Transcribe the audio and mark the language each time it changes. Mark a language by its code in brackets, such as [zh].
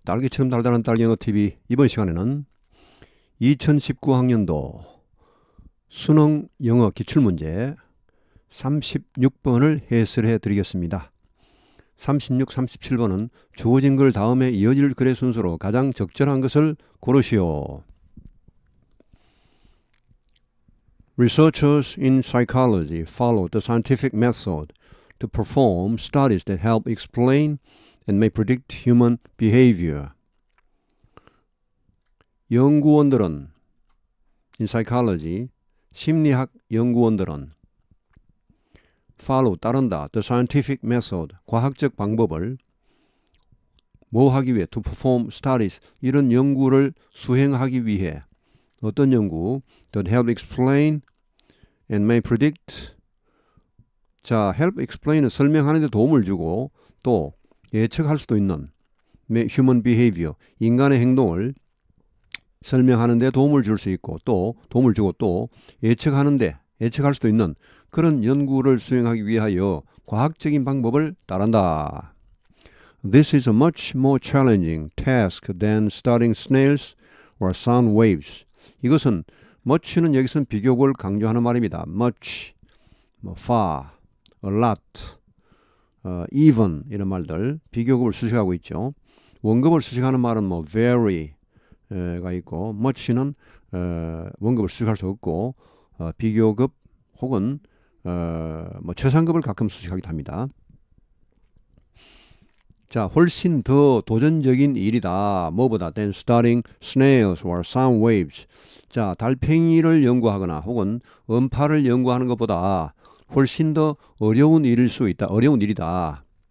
[ko] 딸기처럼 달달한 딸기영어TV. 이번 시간에는 2019학년도 수능 영어 기출문제 36번을 해설해 드리겠습니다. 36, 37번은 주어진 글 다음에 이어질 글의 순서로 가장 적절한 것을 고르시오. [en] Researchers in psychology follow the scientific method to perform studies that help explain and may predict human behavior. [ko] 연구원들은 [en] in psychology, [ko] 심리학 연구원들은 [en] follow, [ko] 따른다, [en] the scientific method, [ko] 과학적 방법을 뭐 하기 위해, [en] to perform studies, [ko] 이런 연구를 수행하기 위해 어떤 연구, [en] that help explain and may predict. [ko] 자, [en] help explain [ko] 은 설명하는 데 도움을 주고 또 예측할 수도 있는 [en] human behavior, [ko] 인간의 행동을 설명하는 데 도움을 줄 수 있고 또 도움을 주고 또 예측할 수도 있는 그런 연구를 수행하기 위하여 과학적인 방법을 따른다. [en] This is a much more challenging task than studying snails or sound waves. [ko] 이것은 much는 여기서는 비교급을 강조하는 말입니다. [en] much, far, a lot, even [ko] 이런 말들 비교급을 수식하고 있죠. 원급을 수식하는 말은 very가 있고 much는 원급을 수식할 수 없고 비교급 혹은 최상급을 가끔 수식하기도 합니다. 자, 훨씬 더 도전적인 일이다. 뭐보다 [en] than studying snails or sound waves. [ko] 자, 달팽이를 연구하거나 혹은 음파를 연구하는 것보다 훨씬 더 어려운 일이다.